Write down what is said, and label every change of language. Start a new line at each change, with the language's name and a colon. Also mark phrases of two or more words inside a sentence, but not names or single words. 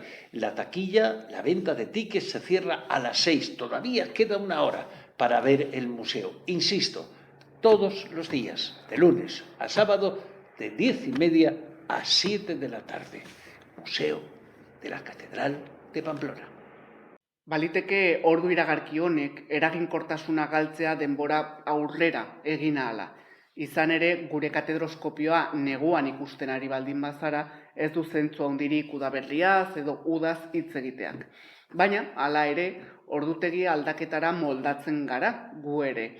Spanish: La taquilla, la venta de tickets se cierra a las 6. Todavía queda una hora para ver el museo. Insisto, todos los días, de lunes a sábado, de 10:30 a 7 de la tarde. Museo de la Catedral de Pamplona.
Basque: Baliteke ordu iragarki honek eraginkortasuna galtzea denbora aurrera egin ahala. Izan ere, gure katedroskopioa neguan ikusten ari baldin bazara, ez du zentzu handirik udaberriaz edo udaz hitz egiteak. Baina, hala ere, ordutegi aldaketara moldatzen gara gu ere.